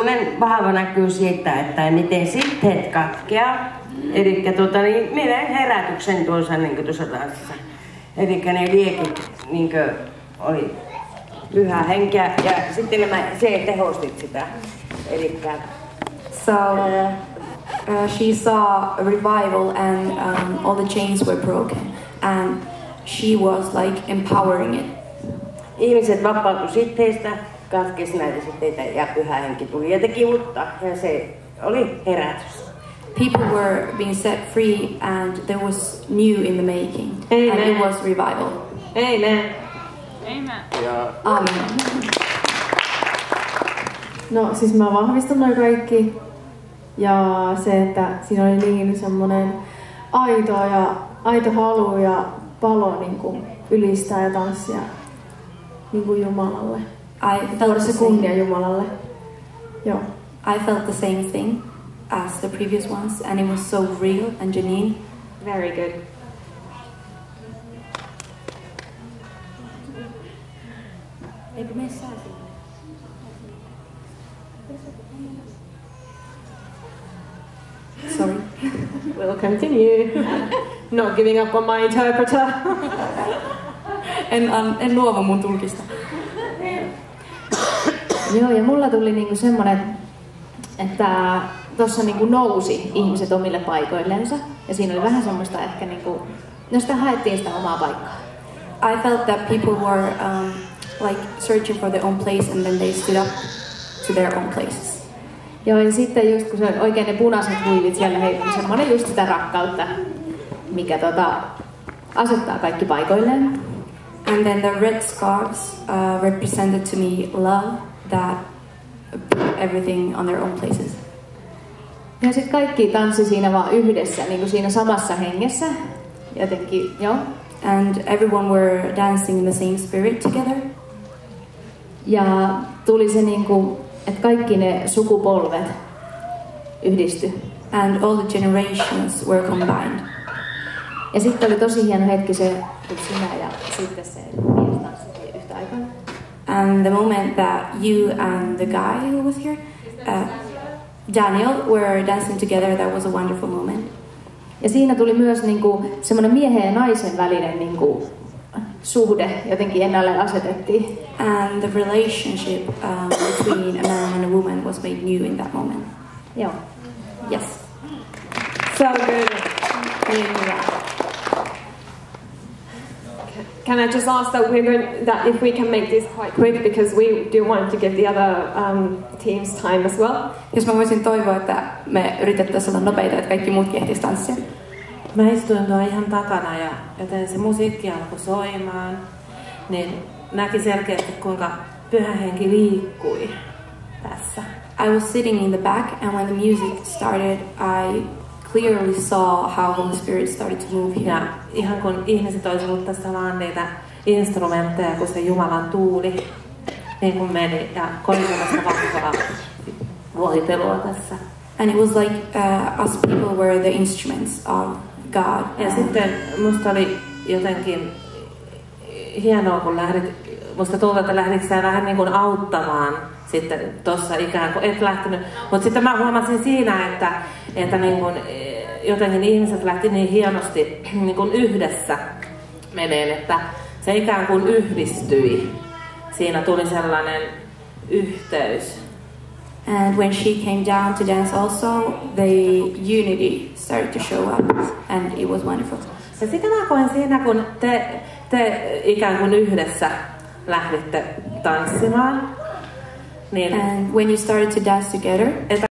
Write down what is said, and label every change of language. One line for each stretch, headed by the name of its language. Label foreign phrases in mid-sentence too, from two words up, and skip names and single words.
Finnish: semmoinen vahva näkyy siitä, että miten sitteet katkeaa. Elikkä niin minä herätyksen tuossa niin tuossa tanssissa. Elikkä ne liekit niin oli pyhä henkeä ja sitten se tehostit sitä. Elikkä
English: So she saw a revival and all the chains were broken and she was like empowering it.
Finnish: Ihmiset vapautui sitteistä, katkesi näitä sitteitä ja pyhä henki tuli ja teki uutta ja se oli herätys.
English: People were being set free and there was new in the making. Amen. And it was revival. Amen. Amen.
Finnish: Ja Amen. No siis mä vahvistan noin kaikki. Ja se, että siinä oli niin semmonen aito halu ja palo niin kuin ylistää ja tanssia niin kuin Jumalalle. Tuoda se kunnia Jumalalle. Joo.
English: I felt the same thing as the previous ones and it was so real and genuine. very good.
Finnish: Eikö mene sää Sorry.
English: We'll continue. Not giving up on my interpreter.
Finnish: En luovu mun tulkista. Joo, ja mulla tuli niinku semmonen, että tossa niinku nousi ihmiset omille paikoillensa. Ja siinä oli vähän semmoista ehkä niinku, no sitä haettiin sitä omaa paikkaa.
English: I felt that people were like searching for their own place and then they stood up to their own places.
Finnish: Joo, ja sitten just kun se oli oikein ne punaiset huivit siellä heitti semmonen just sitä rakkautta, mikä asettaa kaikki paikoilleen.
English: And then the red scarves represented to me love that put everything on their own places.
Finnish: Ja sitten kaikki tanssi siinä vaan yhdessä, niin kuin siinä samassa hengessä. Jotenkin, joo.
English: And everyone were dancing in the same spirit together.
Finnish: Ja tuli se niinku, että kaikki ne sukupolvet yhdistyi.
English: And all the generations were combined.
Finnish: Ja sitten oli tosi hieno hetki se, kun sinä ja sitten se mies tanssivat yhtä aikaa.
English: And the moment that you and the guy who was here, Daniel, were dancing together, that was a wonderful moment.
Finnish: Ja siinä tuli myös niinku semmoinen miehen ja naisen välinen niinku suhde jotenkin ennalleen asetettiin.
English: And the relationship between a man and a woman was made new in that moment.
Finnish: Joo.
English: Yes. So good.
Finnish: Niin hyvä.
English: Can I just ask that if we can make this quite quick because we do want to give the other teams time as well.
Finnish: Jos mä voisin toivoa, että me yritettäisiin olla nopeita, että kaikki muutkin ehtisivät tanssia. Mä istuin tuon ihan takana ja joten se musiikki alkoi soimaan, niin näki selkeästi kuinka pyhä henki liikkui tässä.
English: I was sitting in the back and when the music started, I clearly saw how Holy Spirit started to move here.
Finnish: Ja ihan kun ihmiset olisi ollut tässä vaan niitä instrumentteja, kun se Jumalan tuuli niin kuin meni ja koitumasta vahvaa voitelua tässä.
English: And it was like us people were the instruments of God.
Finnish: Ja sitten musta oli jotenkin hienoa, kun musta tuntuu, että lähditkö sä vähän niin kuin auttamaan sitten tossa ikään kuin, et lähtenyt. Mutta sitten mä huomasin siinä, että niin kuin, jotenkin ihmiset lähti niin hienosti niin kuin yhdessä meneen, että se ikään kuin yhdistyi. Siinä tuli sellainen yhteys.
English: And when she came down to dance also, the unity started to show up and it was wonderful.
Finnish: Ja sitä mä koen siinä, kun te ikään kuin yhdessä lähditte tanssimaan. Niin,
English: and when you started to dance together,